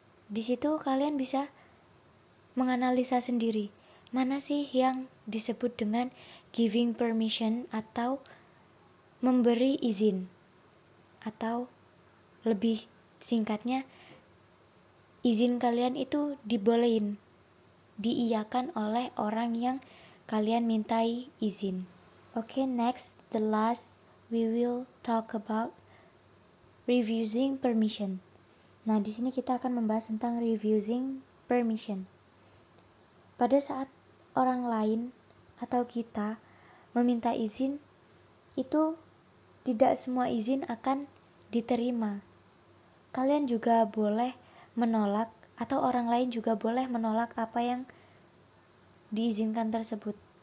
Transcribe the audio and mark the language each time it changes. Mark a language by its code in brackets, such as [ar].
[id] Di situ kalian bisa menganalisa sendiri, mana sih yang disebut dengan [en] giving permission [id] atau memberi izin, atau lebih singkatnya, izin kalian itu dibolehin, diiyakan oleh orang yang kalian mintai izin. [en] Okay, next, the last we will talk about refusing permission. [id] Nah, di sini kita akan membahas tentang [en] refusing permission. [id] Pada saat orang lain atau kita meminta izin, itu tidak semua izin akan diterima. Kalian juga boleh menolak, atau orang lain juga boleh menolak apa yang diizinkan tersebut.